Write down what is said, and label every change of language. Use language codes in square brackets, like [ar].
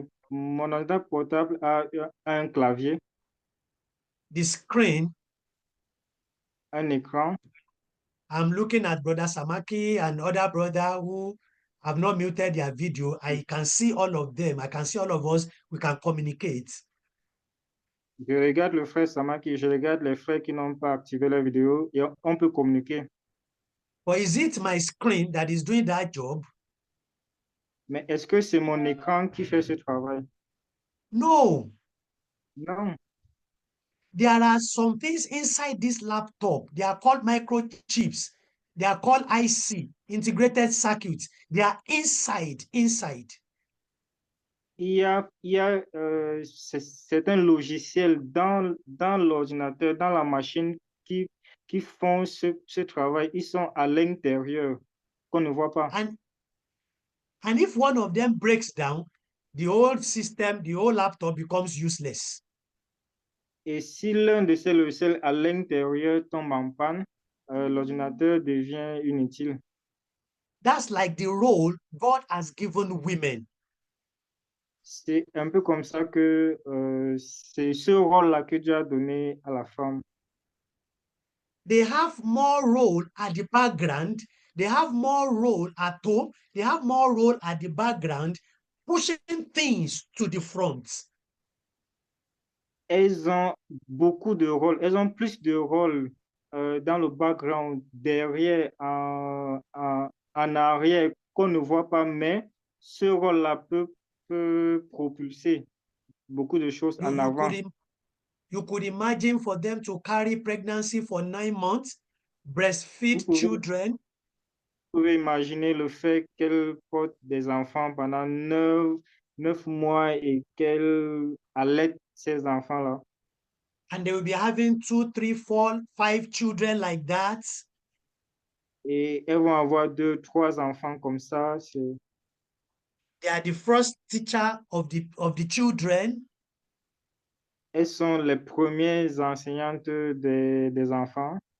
[fr] Mon ordinateur portable a un clavier, [en] the screen. [fr] un écran. [en] I'm looking at Brother Samaki and other brother who have not muted their video. I can see all of them. I can see all of us. We can communicate. [fr] Je regarde le frère Samaki, je regarde les frères qui n'ont pas activé leur vidéo et on peut communiquer. [en] But is it my screen that is doing that job? [fr] Mais est-ce que c'est mon écran qui fait ce travail? [en] No. [fr] Non. [en] There are some things inside this laptop. They are called microchips. They are called IC, integrated circuits. They are inside. [fr] Il y a c'est un logiciel dans l'ordinateur, dans la machine qui font ce travail. Ils sont à l'intérieur, qu'on ne voit pas. [en] And if one of them breaks down, the whole system, the whole laptop becomes useless. [fr] Et si l'un de ces logiciels à l'intérieur tombe en panne, l'ordinateur devient inutile. [en] That's like the role God has given women. [fr] C'est un peu comme ça que c'est ce rôle-là que Dieu a donné à la femme. [en] They have more role at the background. They have more role at home. They have more role at the background, pushing things to the front. [fr] Elles ont beaucoup de rôles. Elles ont plus de rôles dans le background, derrière, en arrière, qu'on ne voit pas, mais ce rôle-là peut propulser beaucoup de choses en avant. [en] You could imagine for them to carry pregnancy for 9 months, breastfeed children. [fr] Vous pouvez imaginer le fait qu'elle porte des enfants pendant 9 mois et qu'elle allaite ces enfants-là. [en] And they will be having 2, 3, 4, 5 children like that. [fr] Et elles vont avoir 2, 3 enfants comme ça. [en] They are the first teacher of the children. [fr] Elles sont les premières enseignantes des enfants.